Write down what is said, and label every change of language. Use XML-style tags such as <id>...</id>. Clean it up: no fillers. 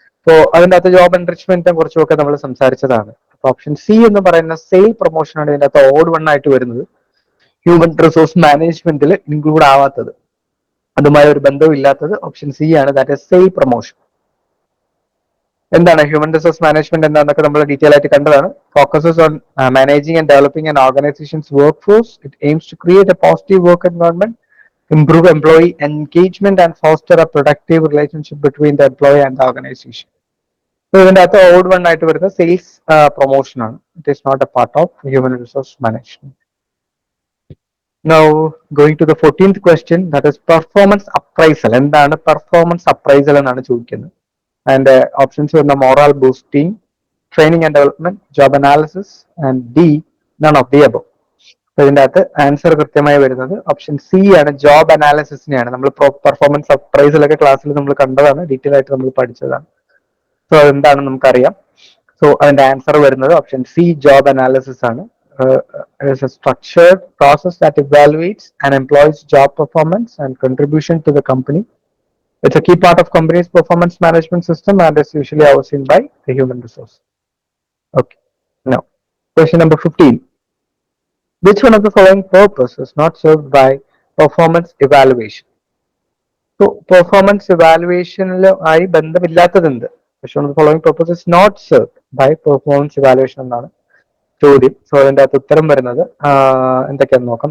<ml>So അതിൻ്റെ അകത്ത് job എൻറിച്ച്മെന്റിനെ കുറിച്ചൊക്കെ നമ്മൾ സംസാരിച്ചതാണ്. അപ്പൊ ഓപ്ഷൻ സി എന്ന് പറയുന്ന സെയിൽ പ്രൊമോഷൻ ആണ് ഇതിൻ്റെ അകത്ത് ഓഡ് 1 ആയിട്ട് വരുന്നത്, ഹ്യൂമൻ റിസോഴ്സ് മാനേജ്മെന്റിൽ ഇൻക്ലൂഡ് ആവാത്തത്, അതുമായി ഒരു ബന്ധവും ഇല്ലാത്തത് ഓപ്ഷൻ സി ആണ്,</ml> <en>That is sale promotion.</en> <ml>എന്താണ് ഹ്യൂമൻ റിസോഴ്സ് മാനേജ്മെന്റ് എന്താണെന്നൊക്കെ നമ്മൾ ഡീറ്റെയിൽ ആയിട്ട് കണ്ടതാണ്.</ml> <en>Focuses on managing and developing an organization's work force. It aims to create a positive work environment, improve employee engagement, and foster a productive relationship between the employee and the organization.</en> <ml>So ഇതിന്റെ അകത്ത് odd 1 ആയിട്ട് വരുന്നത് sales promotion ആണ്.</ml> <en>It is not a part of human resource management. Now going to the 14th question, that is performance appraisal.</en> <ml>എന്താണ് performance appraisal എന്നാണ് ചോദിക്കുന്നത്. അതിന്റെ options വരുന്ന moral boosting, training and development, job analysis,</ml> <en>And D none of the above.</en> <ml>ഇതിന്റെ അകത്ത് answer കൃത്യമായി വരുന്നത് option C ആണ്, ജോബ് അനാലിസിസിനെയാണ്. നമ്മൾ പെർഫോമൻസ് അപ്രൈസലൊക്കെ ക്ലാസ്സിൽ നമ്മൾ കണ്ടതാണ്, ഡീറ്റെയിൽ ആയിട്ട് നമ്മൾ പഠിച്ചതാണ്. സോ അതെന്താണെന്ന് നമുക്കറിയാം. സോ അതിന്റെ ആൻസർ വരുന്നത് ഓപ്ഷൻ സി ജോബ് അനാലിസിസ് ആണ്.</ml> <en>Structured process that evaluates an employee's job performance and contribution to the company. It's a key part of company's performance management system and is usually overseen by the human resource. Okay. Now, question number 15. Which one of the following purpose is not served by performance evaluation?</en> <ml>So, performance evaluation ആയി ബന്ധമില്ലാത്തത് എന്ത്?</ml> <en>Which one of the following purpose is not served by performance evaluation</en> <ml>എന്നാണ് ചോദ്യം. So അതിന്റെ അകത്ത് ഉത്തരം വരുന്നത് എന്തൊക്കെയാണെന്ന് നോക്കാം.</ml>